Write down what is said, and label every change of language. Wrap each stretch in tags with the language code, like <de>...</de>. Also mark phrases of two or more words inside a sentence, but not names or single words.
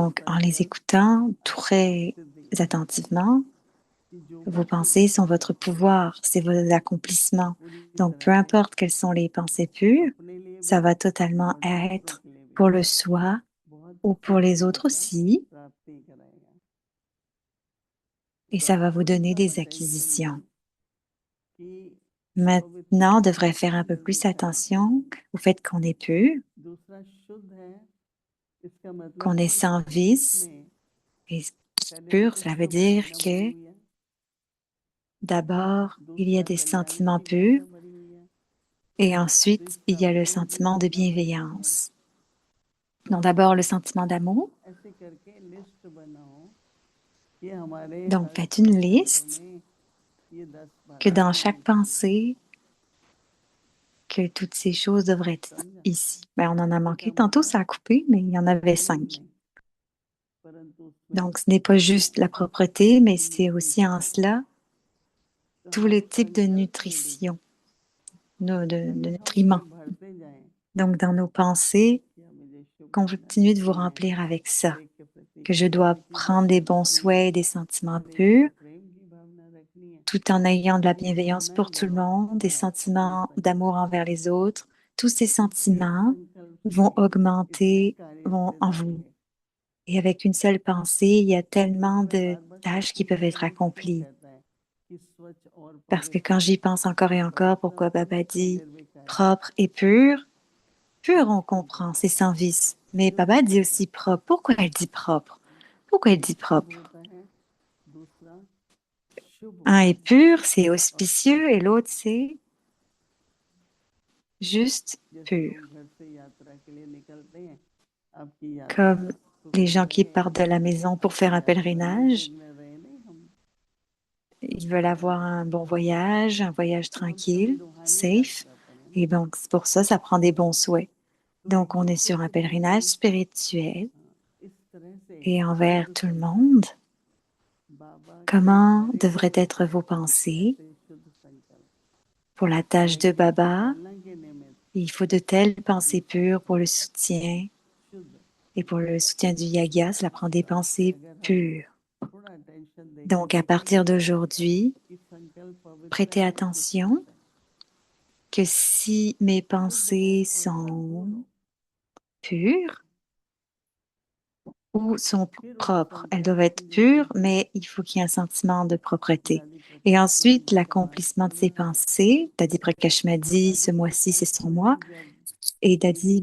<fr>Donc, en les</fr> <hi>संकल्प</hi> <fr>écoutant</fr> <hi>आपकी</hi> <fr>très</fr> <hi>सिद्धि है</hi> <fr>attentivement,</fr> <hi>कि जो</hi> <fr>vos</fr> <hi>कुछ</hi> <fr>pensées</fr> <hi>भी</hi> <fr>sont votre</fr> <hi>करते हैं</hi> <fr>pouvoir, c'est vos accomplissements.</fr> <hi>पूरी</hi> <fr>Donc, peu</fr> <hi>तरह से</hi> <fr>importe quelles sont les pensées pures,</fr> <hi>अपने लिए</hi> <fr>ça</fr> <hi>भी</hi> <fr>va totalement</fr> <hi>और दूसरों</hi> <fr>être</fr> <hi>के लिए भी</hi> <fr>pour le soi</fr> <hi>बहुत</hi> <fr>ou pour les</fr> <hi>सिद्धियों</hi> <fr>autres</fr> <hi>का</hi> <fr>aussi,</fr> <hi>प्राप्ति कराएगा।</hi> <fr>et</fr> <hi>तो</hi> <fr>ça va</fr> <hi>अब</hi> <fr>vous</fr> <hi>थोड़ा</hi> <fr>donner</fr> <hi>सा</hi> <fr>des</fr> <hi>अटेंशन</hi> <fr>acquisitions.</fr> <hi>दें कि</hi> <fr>Maintenant, on devrait</fr> <hi>पवित्रता</hi> <fr>faire un peu</fr> <hi>हमने</hi> <fr>plus</fr> <hi>देखा</hi> <fr>attention au fait qu'on est pur,</fr> <hi>दूसरा शुद्ध है, इसका मतलब</hi> <fr>qu'on est</fr> <hi>कि</hi> <fr>sans vice.</fr> <hi>इसमें</hi> <fr>Et</fr> <hi>पहले</hi> <fr>pur,</fr> <hi>देखो</hi> <fr>cela veut</fr> <hi>शुभ</hi> <fr>dire</fr> <hi>भावना भरी</hi> <fr>que</fr> <hi>हुई है,</hi> <fr>d'abord, il y a</fr> <hi>दूसरा</hi> <fr>des</fr> <hi>कल्याण</hi> <fr>sentiments</fr> <hi>की</hi> <fr>purs</fr> <hi>भावना भरी हुई है,</hi> <fr>et ensuite, il</fr> <hi>तीसरा</hi> <fr>y a le</fr> <hi>प्रेम की</hi> <fr>sentiment de</fr> <hi>भावना भरी हुई है।</hi> <fr>bienveillance.</fr> <hi>तो</hi> <fr>Donc d'abord, le sentiment d'amour.</fr> <hi>ऐसे करके लिस्ट बनाओ कि हमारे</hi> <fr>Donc</fr> <hi>हर</hi> <fr>faites une</fr> <hi>संकल्प</hi> <fr>liste,</fr> <hi>में ये 10</hi> <fr>que</fr> <hi>बातें</hi> <fr>dans</fr> <hi>होनी</hi> <fr>chaque</fr> <hi>चाहिए।</hi> <fr>pensée, que toutes ces choses devraient être</fr> <hi>समझा?</hi> <fr>ici. Ben, on en a</fr> <hi>5</hi> <fr>manqué</fr> <hi>का</hi> <fr>tantôt,</fr> <hi>मतलब</hi> <fr>ça a coupé, mais il y en avait</fr> <hi>volume</hi> <fr>5.</fr> <hi>नहीं, परंतु उसमें</hi> <fr>Donc ce n'est pas juste la propreté, mais</fr> <hi>आपकी</hi> <fr>c'est aussi en</fr> <hi>न्यूट्रिशन।</hi> <fr>cela</fr> <hi>तो</hi> <fr>tous</fr> <hi>हर</hi> <fr>les types de</fr> <hi>संकल्प में भी</hi> <fr>nutrition, de</fr> <hi>अगर हम</hi> <fr>nutriments.</fr> <hi>ये भरते जाएं</hi> <fr>Donc dans nos pensées,</fr> <hi>कि मुझे शुभ भावना</hi> <fr>continuez de vous</fr> <hi>रखनी है,</hi> <fr>remplir avec ça,</fr> <hi>हर एक के प्रति</hi> <fr>que je dois</fr> <hi>कल्याण की</hi> <fr>prendre des</fr> <hi>भावना</hi> <fr>bons</fr> <hi>रखनी है,</hi> <fr>souhaits et des sentiments</fr> <hi>हर एक</hi> <fr>purs,</fr> <hi>से प्रेम की भावना रखनी है।</hi> <fr>tout en ayant de la</fr> <hi>ये</hi> <fr>bienveillance</fr> <hi>भावनाएं</hi> <fr>pour tout le</fr> <hi>बहुत</hi> <fr>monde, des</fr> <hi>बढ़ाती हैं</hi> <fr>sentiments</fr> <hi>संकल्प</hi> <fr>d'amour</fr> <hi>को।</hi> <fr>envers les autres. Tous ces</fr> <hi>एक</hi> <fr>sentiments</fr> <hi>संकल्प</hi> <fr>vont</fr> <hi>से इतने</hi> <fr>augmenter,</fr> <hi>कार्य</hi> <fr>vont en</fr> <hi>सिद्ध</hi> <fr>vous.</fr> <hi>होंगे।</hi> <fr>Et avec une seule pensée, il y a</fr> <hi>क्योंकि</hi> <fr>tellement</fr> <hi>मैं</hi> <fr>de</fr> <hi>बार बार</hi> <fr>tâches</fr> <hi>कहता</hi> <fr>qui</fr> <hi>हूँ</hi> <fr>peuvent</fr> <hi>बाबा</hi> <fr>être</fr> <hi>ने क्यों</hi> <fr>accomplies.</fr> <hi>कहता है कि स्वच्छ और</hi> <fr>Parce que</fr> <hi>पवित्र।</hi> <fr>quand j'y pense encore et encore,</fr> <hi>पवित्र</hi> <fr>pourquoi</fr> <hi>मतलब</hi> <fr>Baba</fr> <hi>है</hi> <fr>dit</fr> <hi>निर्विकारी,</hi> <fr>propre et pur, pur on comprend,</fr> <hi>निष्कंटक,</hi> <fr>c'est sans vice. Mais</fr> <hi>शुद्ध</hi> <fr>Baba dit aussi</fr> <hi>संकल्प।</hi> <fr>propre. Pourquoi elle dit propre? Pourquoi elle dit</fr> <hi>एक शुभ</hi> <fr>propre?</fr> <hi>होता है, दूसरा शुभ</hi> <fr>Un est</fr> <hi>भावना</hi> <fr>pur, c'est</fr> <hi>और</hi> <fr>auspicieux, et</fr> <hi>पवित्र।</hi> <fr>l'autre c'est juste</fr> <hi>जैसे</hi> <fr>pur.</fr> <hi>लोग घर से यात्रा के लिए निकलते हैं, आपकी यात्रा</hi> <fr>Comme les</fr> <hi>सुखद</hi> <fr>gens qui</fr> <hi>रहे,</hi> <fr>partent de la maison pour faire un</fr> <hi>यात्रा</hi> <fr>pèlerinage,</fr> <hi>निर्विघ्न रहे, नहीं हम</hi> <fr>ils veulent</fr> <hi>प्लान</hi> <fr>avoir un</fr> <hi>करते</hi> <fr>bon</fr> <hi>हैं।</hi> <fr>voyage</fr> <hi>तो हम सभी</hi> <fr>tranquille,</fr> <hi>रूहानी</hi> <fr>safe.</fr> <hi>यात्रा पर हैं ना।</hi> <fr>Et donc, c'est pour ça, ça prend des bons souhaits.</fr> <hi>तो</hi> <fr>Donc, on est</fr> <hi>दूसरों</hi> <fr>sur un</fr> <hi>के लिए भी</hi> <fr>pèlerinage spirituel</fr> <hi>इस तरह से</hi> <fr>et envers</fr> <hi>शुद्ध</hi> <fr>tout le</fr> <hi>संकल्प,</hi> <fr>monde.</fr> <hi>बाबा के</hi> <fr>Comment</fr> <hi>हर</hi> <fr>devraient</fr> <hi>एक</hi> <fr>être vos pensées</fr> <hi>ऐसे शुद्ध संकल्प</hi> <fr>pour la tâche de</fr> <hi>यज्ञ की</hi> <fr>Baba?</fr> <hi>पालना के निमित्त</hi> <fr>Il faut de telles</fr> <hi>ये</hi> <fr>pensées pures pour</fr> <hi>सारे</hi> <fr>le soutien</fr> <hi>शुद्ध</hi> <fr>et pour le soutien du yaga, cela prend des</fr> <hi>प्राप्त है।</hi> <fr>pensées</fr> <hi>अगर हम</hi> <fr>pures.</fr> <hi>थोड़ा अटेंशन दे के</hi> <fr>Donc, à partir</fr> <hi>देखेंगे</hi> <fr>d'aujourd'hui,</fr> <hi>कि संकल्प पवित्र</hi> <fr>prêtez</fr> <hi>है कि</hi> <fr>attention</fr> <hi>शुद्ध है,</hi> <fr>que si mes</fr> <hi>शुद्ध हो</hi> <fr>pensées</fr> <hi>और भरपूर</hi> <fr>sont</fr> <hi>हो,</hi> <fr>pures ou sont</fr> <hi>फिर उस</hi> <fr>propres, elles doivent</fr> <hi>संकल्प</hi> <fr>être</fr> <hi>की जो</hi> <fr>pures,</fr> <hi>सिद्धि</hi> <fr>mais il faut qu'il y ait un sentiment de propreté.</fr> <hi>दादी</hi> <fr>Et</fr> <hi>प्रकाश स्वरूप</hi> <fr>ensuite,</fr> <hi>जी का पाठ</hi> <fr>l'accomplissement de ces</fr> <hi>करना है।</hi> <fr>pensées. Dadi Prakash m'a dit, ce</fr> <hi>दादी</hi> <fr>mois-ci, c'est</fr> <hi>प्रकाश</hi> <fr>son mois.</fr> <hi>स्वरूप जब</hi> <fr>Et</fr> <hi>दिल्ली</hi>